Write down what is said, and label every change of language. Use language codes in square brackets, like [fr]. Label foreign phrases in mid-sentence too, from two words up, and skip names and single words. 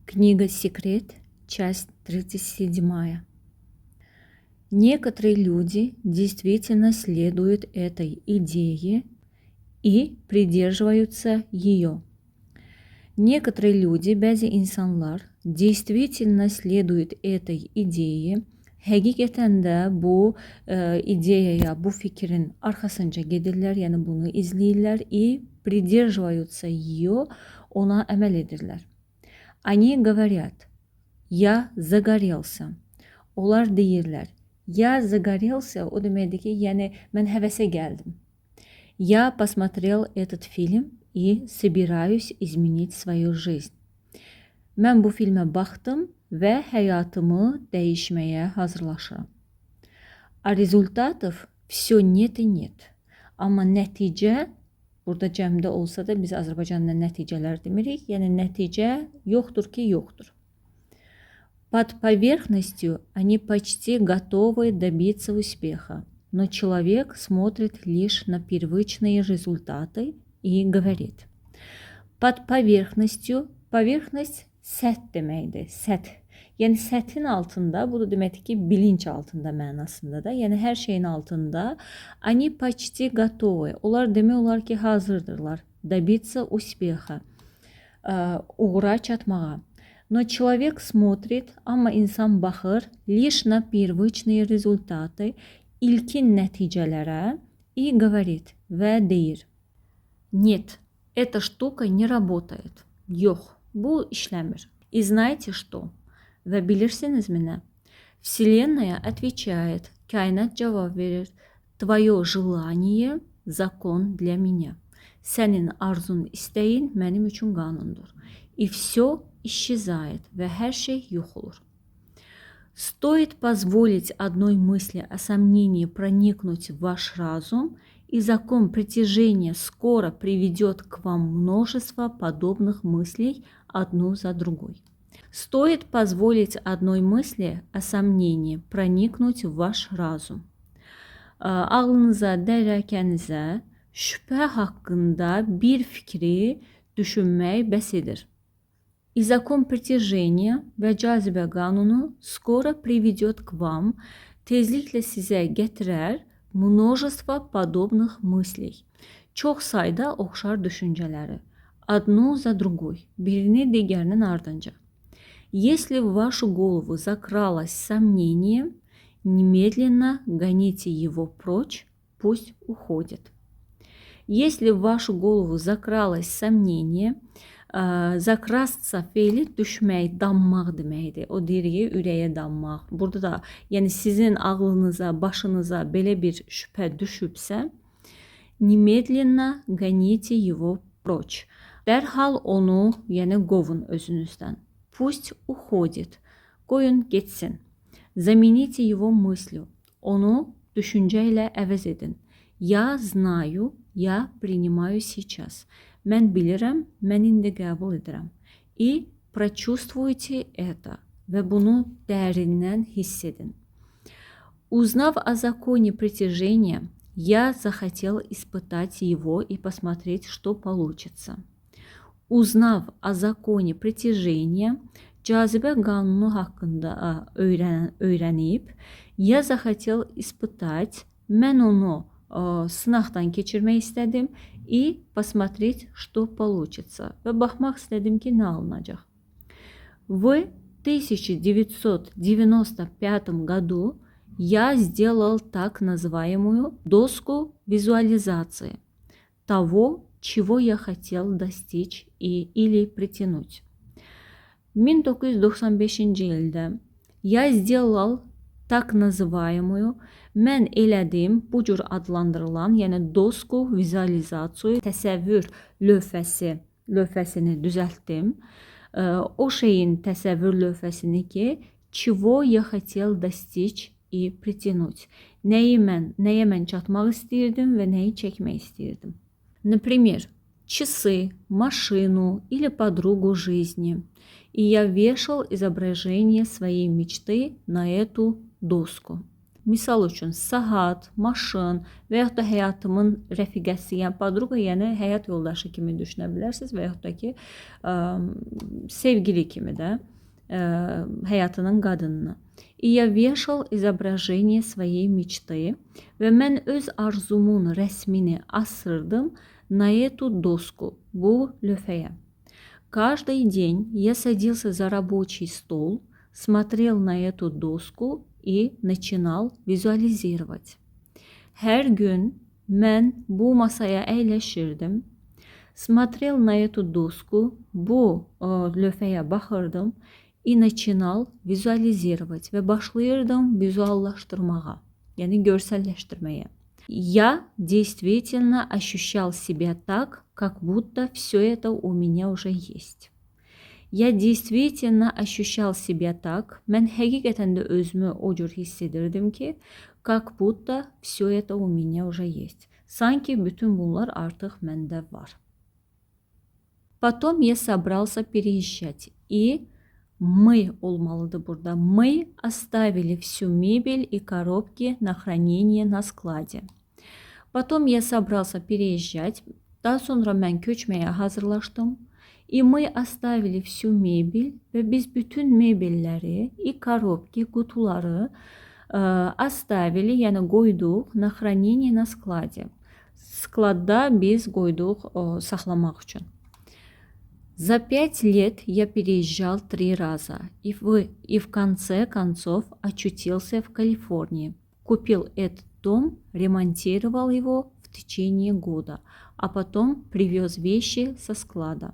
[ru] Книга «Секрет», часть 37. Некоторые люди действительно следуют этой идее и придерживаются ее. Некоторые люди, [az] bəzi insanlar [ru] действительно следуют этой ideye. [az] Həqiqətən də bu ideyaya, bu fikrin arxasınca gedirlər, yəni bunu izləyirlər [ru] и придерживаются ее, [az] ona əməl edirlər. [ru] Они говорят, я загорелся. [az] Onlar deyirlər, [ru] я загорелся, [az] o deməkdir ki, yəni mən həvəsə gəldim. [ru] Я посмотрел этот фильм и собираюсь изменить свою жизнь. [az] Mən bu filmə baxdım və həyatımı dəyişməyə hazırlaşıram. [ru] А результатов все нет и нет. [az] Amma nəticə burada cəmdə olsa da biz Azərbaycanda nəticələr demirik. Yəni nəticə yoxdur ki, yoxdur. [ru] Под поверхностью они почти готовы добиться успеха, но человек смотрит лишь на первичные результаты и говорит. Под поверхностью, поверхность [az] səth deməkdir, səth. Yəni səthin altında, bu da deməkdir ki, bilinç altında mənasında da, yəni hər şeyin altında. [ru] Они почти готовы. [az] Onlar demək olar ki, hazırdırlar. [ru] Добиться успеха. [az] Uğura çatmağa. [ru] Но человек смотрит, [az] amma insan baxır, [ru] лишь на первичные результаты, [az] ilkin nəticələrə [ru] и говорит [az] və deyir. [ru] Нет, эта штука не работает. [az] Yox, bu işləmir. [ru] И знаете что? [az] Və bilirsinizmi nə? [ru] Вселенная отвечает, [az] kainat cavab verir. [ru] Твое желание – закон для меня. [az] Sənin arzun, istəyin mənim üçün qanundur. [ru] И все исчезает, [az] və hər şey yox olur. [ru] Стоит позволить одной мысли о сомнении проникнуть в ваш разум, и закон притяжения скоро приведет к вам множество подобных мыслей одну за другой. Стоит позволить одной мысли о сомнении проникнуть в ваш разум. [az] Ağlınıza, dərəkənizə şübhə haqqında bir fikri düşünmək bəs edir. [ru] И закон притяжения [az] və cazibə qanunu [ru] скоро приведет к вам, [az] tezliklə sizə gətirər [ru] множество подобных мыслей. [az] Çox sayda oxşar düşüncələri. [ru] Одну за другой, [az] birini digərinin ardınca. [ru] Если в вашу голову закралось сомнение, немедленно гоните его прочь, пусть уходит. Если в вашу голову закралось сомнение, [az] zakrasça feili düşmək, dammaq deməkdir. O diriyi ürəyə dammaq. Burada da, yəni sizin ağlınıza, başınıza belə bir şübhə düşübsə, [ru] немедленно гоните его прочь. [az] Dərhal onu, yəni qovun özünüzdən. [ru] Пусть уходит. [az] Qoyun getsin. [ru] Замените его мыслью. [az] Onu düşüncə ilə əvəz edin. [ru] Я знаю, я принимаю сейчас. [az] Mən bilirəm, mən indi qəbul edirəm. [ru] И прочувствуйте это. [az] Və bunu dərindən hiss edin. [ru] Узнав о законе притяжения, я захотел испытать его и посмотреть, что получится. Узнав о законе притяжения, [az] cazibə qanunu haqqında öyrənib, [ru] я захотел испытать, [az] mən onu sınaqdan keçirmək istədim [ru] и посмотреть, что получится. [az] Və baxmaq istədim ki, nə alınacaq. [ru] В 1995 году я сделал так называемую доску визуализации того, чего я хотел достичь или притянуть. 1995 ildə я сделал так называемую, [az] mən elədim bu cür adlandırılan, yəni [ru] доску визуализации, [az] təsəvvür lövhəsini düzəltdim. O şeyin təsəvvür lövhəsini ki, [ru] чего я хотел достичь и притянуть. [az] Nəyə mən çatmaq istəyirdim və nəyi çəkmək istəyirdim. [ru] Например, часы, машину или подругу жизни. И я вешал изображение своей мечты на эту доску. [az] Misal üçün saat, maşın və yaxud da həyatımın rəfiqəsi, yəni podruqa, yəni həyat yoldaşı kimi düşünə bilərsiniz və yaxud da ki, sevgili kimi də həyatının qadınını. [ru] И я вешал изображение своей мечты [az] və mən öz arzumun rəsmini asırdım [ru] на эту доску, [az] bu lövhəyə. [ru] Каждый день я садился за рабочий стол, смотрел на эту доску и начинal vizualizировать. [az] Hər gün mən bu masaya əyləşirdim, [ru] смотрел на эту доску, [az] bu lövhəyə baxırdım [ru] и начинal vizualizировать [az] və başlayırdım vizuallaşdırmağa, yəni görsəlləşdirməyə. [ru] Я действительно ощущал себя так, как будто все это у меня уже есть. Я действительно ощущал себя так, [az] mən həqiqətən də özümü o cür hiss edirdim ki, [ru] как будто все это у меня уже есть. [az] Sanki bütün bunlar artıq məndə var. [ru] Потом я собрался переезжать, и мы [az] olmalıdır burada. [ru] Мы оставили всю мебель и коробки на хранение на складе. Потом я собрался переезжать. [az] Daha sonra mən köçməyə hazırlaşdım. [ru] И мы оставили всю mebel [az] və biz bütün mebelləri, [ru] и коробки, qutuları оставили, [az] yəni qoyduq [ru] на хранение на складе. [az] Skladda biz qoyduq saxlamaq üçün. [ru] За 5 лет я переезжал 3 раза и в конце концов очутился в Калифорнии. Купил этот дом, ремонтировал его в течение года, а потом привез вещи со склада.